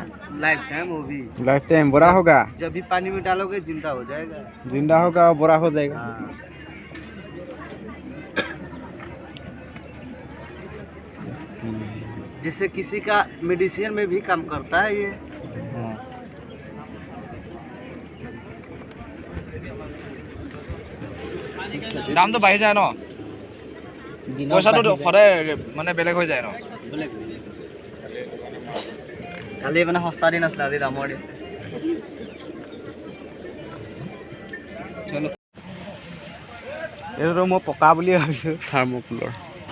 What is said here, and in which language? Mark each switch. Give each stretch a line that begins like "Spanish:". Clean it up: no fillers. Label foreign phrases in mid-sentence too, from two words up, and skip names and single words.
English: life time
Hindi: वो भी
English: life time
Hindi: बड़ा होगा जब भी पानी में डालोगे जिंदा हो जाएगा जिंदा होगा और बड़ा हो जाएगा जैसे किसी का मेडिसिन में भी काम करता है ये
Assamese: দাম তো বাঢ়ি যায় ন পইচাটো সদায় মানে বেলেগ হৈ যায় ন কালি মানে সস্তা দিন আছিলে আজি দামৰ দিন চলো এইটো মই পকা বুলি ভাবিছোঁ থাৰ্মোকোলৰ